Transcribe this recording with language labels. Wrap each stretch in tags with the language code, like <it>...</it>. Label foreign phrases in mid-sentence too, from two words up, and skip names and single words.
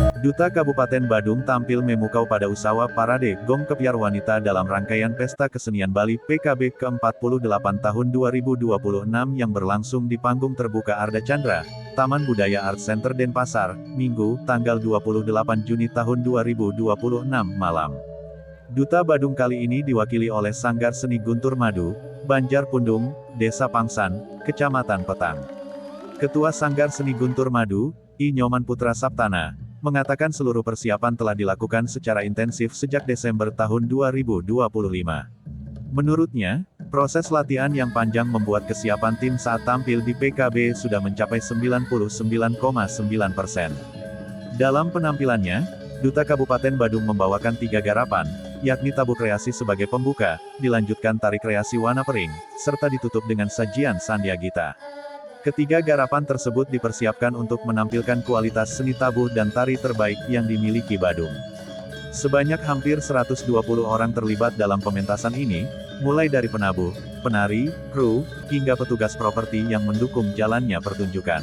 <id>Duta Kabupaten Badung tampil memukau pada Usawa Parade Gong Kepiar Wanita dalam rangkaian Pesta Kesenian Bali PKB ke-48 tahun 2026 yang berlangsung di panggung terbuka Arda Chandra, Taman Budaya Art Center Denpasar, Minggu, tanggal 28 Juni tahun 2026 malam. Duta Badung kali ini diwakili oleh Sanggar Seni Guntur Madu, Banjar Pundung, Desa Pangsan, Kecamatan Petang. Ketua Sanggar Seni Guntur Madu, I Nyoman Putra Saptana, mengatakan seluruh persiapan telah dilakukan secara intensif sejak Desember tahun 2025. Menurutnya, proses latihan yang panjang membuat kesiapan tim saat tampil di PKB sudah mencapai 99,9%. Dalam penampilannya, Duta Kabupaten Badung membawakan 3 garapan, yakni tabuh kreasi sebagai pembuka, dilanjutkan tari kreasi warna pering, serta ditutup dengan sajian Sandiagita. Ketiga garapan tersebut dipersiapkan untuk menampilkan kualitas seni tabuh dan tari terbaik yang dimiliki Badung. Sebanyak hampir 120 orang terlibat dalam pementasan ini, mulai dari penabuh, penari, kru, hingga petugas properti yang mendukung jalannya pertunjukan.</id>